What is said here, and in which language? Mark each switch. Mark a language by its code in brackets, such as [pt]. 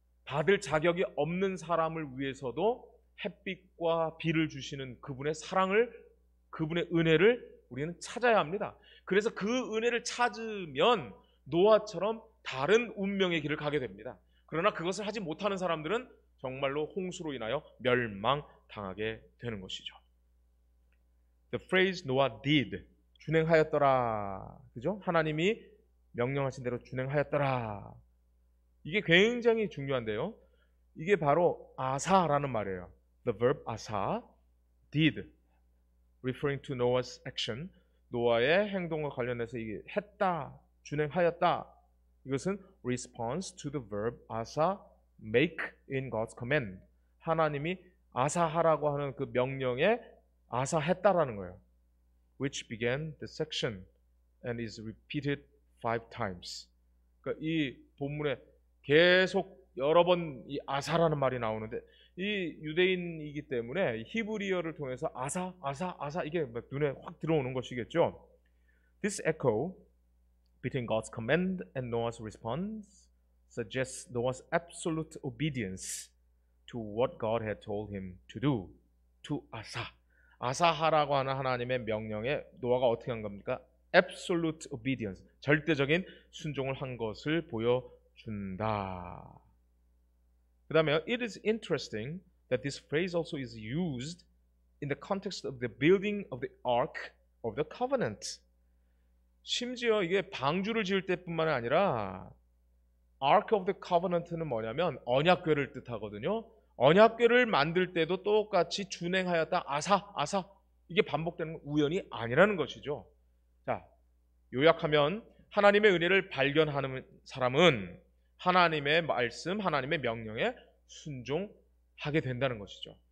[ko] 받을 자격이 없는 사람을 위해서도 햇빛과 비를 주시는 그분의 사랑을, 그분의 은혜를 우리는 찾아야 합니다. 그래서 그 은혜를 찾으면 노아처럼 다른 운명의 길을 가게 됩니다. 그러나 그것을 하지 못하는 사람들은 정말로 홍수로 인하여 멸망당하게 되는 것이죠. [en] The phrase Noah did, [ko] 준행하였더라. 그죠? 하나님이 명령하신 대로 준행하였더라. 이게 굉장히 중요한데요. 이게 바로 아사라는 말이에요. [en] The verb asa, did, referring to Noah's action. [ko] 노아의 행동과 관련해서 이게 했다, 준행하였다. 이것은 [en] response to the verb asa, make in God's command. [ko] 하나님이 아사하라고 하는 그 명령에 아사했다라는 거예요. [en] Which began the section and is repeated 5 times. [ko] 그러니까 이 본문에 계속 여러 번 이 아사라는 말이 나오는데, 이 유대인이기 때문에 히브리어를 통해서 아사, 아사, 아사 이게 눈에 확 들어오는 것이겠죠. [en] This echo between God's command and Noah's response suggests Noah's absolute obedience to what God had told him to do. To asa. [ko] 아사하라고 하는 하나님의 명령에 노아가 어떻게 한 겁니까? [en] Absolute obedience. [ko] 절대적인 순종을 한 것을 보여준다. 그 다음에 [en] it is interesting that this phrase also is used in the context of the building of the Ark of the Covenant. [ko] 심지어 이게 방주를 지을 때뿐만 아니라 Ark of the Covenant는 뭐냐면 언약궤를 뜻하거든요. 언약궤를 만들 때도 똑같이 준행하였다. 아사, 아사. 이게 반복되는 건 우연이 아니라는 것이죠. 자, 요약하면 하나님의 은혜를 발견하는 사람은 하나님의 말씀, 하나님의 명령에 순종하게 된다는 것이죠.